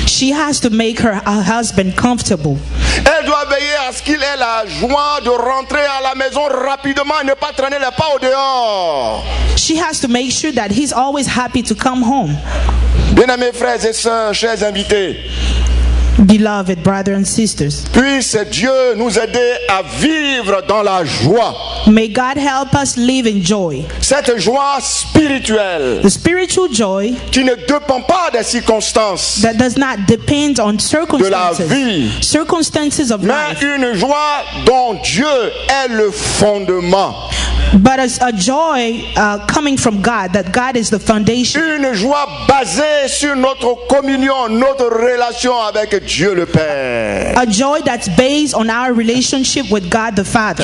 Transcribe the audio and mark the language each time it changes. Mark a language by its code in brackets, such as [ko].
[en] She has to make her husband comfortable. [fr] Elle doit veiller à ce qu'il ait la joie de rentrer à la maison rapidement et ne pas traîner les pas au dehors. [en] She has to make sure that he's always happy to come home. [fr] Bien-aimés frères et sœurs, chers invités, [en] beloved brothers and sisters, [fr] puisse Dieu nous aider à vivre dans la joie. [en] May God help us live in joy. [fr] Cette joie spirituelle. [en] The spiritual joy. [fr] Qui ne dépend pas des circonstances. [en] That does not depend on circumstances. [fr] De la vie. [en] Circumstances of life. [fr] Mais une joie dont Dieu est le fondement. [en] But a joy coming from God, that God is the foundation. [fr] Une joie basée sur notre communion, notre relation avec Dieu le Père. [en] A joy that's based on our relationship with God the Father.